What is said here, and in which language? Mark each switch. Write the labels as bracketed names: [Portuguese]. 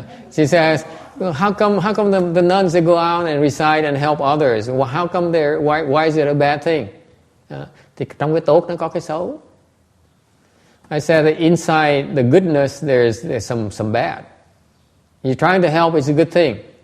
[English] She says, how come the nuns, they go out and recite and help others? Well, how come why is it a bad thing? [Vietnamese] Thì trong cái tốt nó có cái xấu. [English] I said that inside the goodness there's some bad. You're trying to help is a good thing.